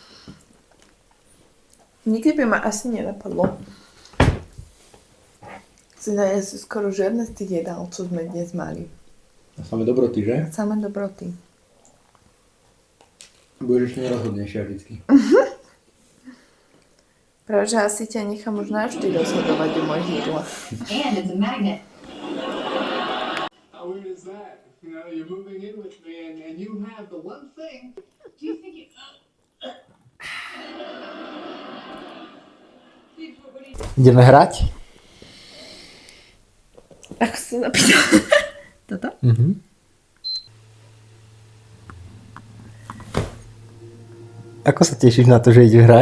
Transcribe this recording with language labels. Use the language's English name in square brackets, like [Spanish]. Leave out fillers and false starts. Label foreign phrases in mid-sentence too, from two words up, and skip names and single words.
[Slovak] Nikdy by ma asi nenapadlo si najesť skoro žiadne z tých jedál, čo sme dnes mali. Samé dobroty, že? Samé dobroty. Budeš ešte nerozhodnejšia vždycky. Práve, že asi ťa nechám už navždy rozhodovať o mojich jedlách. [English] And it's a magnet. How weird is that? You know, you're moving in with me and you have the one thing. Do you think it... [Slovak] Ideme hrať? Ako sa zapýtal? Toto? Ako sa tešíš na to, že ideš hrať?